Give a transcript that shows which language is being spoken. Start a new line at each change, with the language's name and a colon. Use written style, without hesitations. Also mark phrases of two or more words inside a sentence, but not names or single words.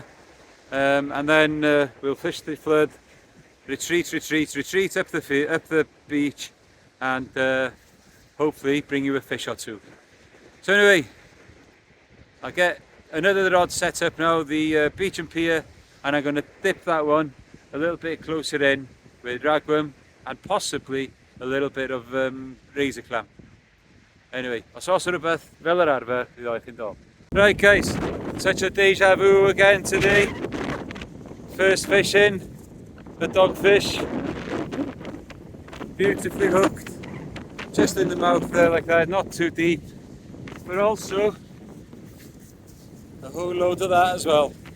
English: And then we'll fish the flood, retreat up the beach, and hopefully bring you a fish or two. So anyway, I'll get another rod set up now, the beach and pier, and I'm going to dip that one a little bit closer in with ragworm and possibly a little bit of razor clam. Anyway,
Welsh: os oes rhywbeth fel yr arfer, bydd chi'n dod.
English: Right guys, such a deja vu again today. First fishing, a dogfish, beautifully hooked, just in the mouth there like that, not too deep. But also a whole load of that as well.